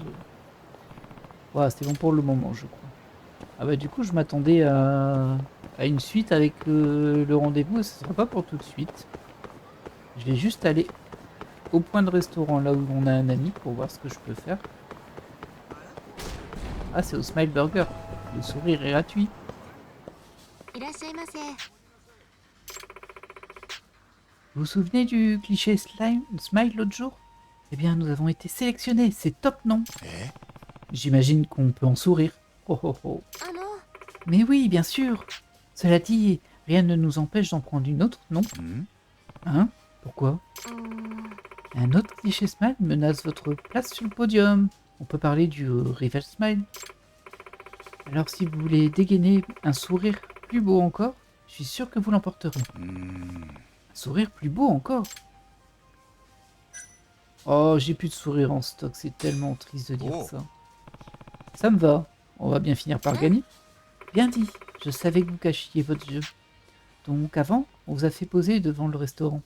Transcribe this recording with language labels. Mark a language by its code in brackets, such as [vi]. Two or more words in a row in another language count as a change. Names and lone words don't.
[fr] Voilà, c'était bon pour le moment, je crois. Ah bah du coup, je m'attendais à une suite avec le rendez-vous, et ce sera pas pour tout de suite. Je vais juste aller au point de restaurant, là où on a un ami, pour voir ce que je peux faire. Ah, c'est au Smile Burger. Le sourire est gratuit. [ja] いらっしゃいませ。 [fr] Vous vous souvenez du cliché Smile l'autre jour? Eh bien, nous avons été sélectionnés, c'est top, non? え J'imagine qu'on peut en sourire. Oh oh oh. あの、 Mais oui, bien sûr. Cela dit, rien ne nous empêche d'en prendre une autre, non? ん Hein? Pourquoi? うーん、 Un autre cliché Smile menace votre place sur le podium. On peut parler du Rival Smile. Alors si vous voulez dégainer un sourire plus beau encore, je suis sûr que vous l'emporterez. うーん Un sourire plus beau encore? Oh, j'ai plus de sourire en stock, c'est tellement triste de dire Oh. ça. Ça me va, on va bien finir par gagner. Bien dit, je savais que vous cachiez votre jeu. Donc avant, on vous a fait poser devant le restaurant.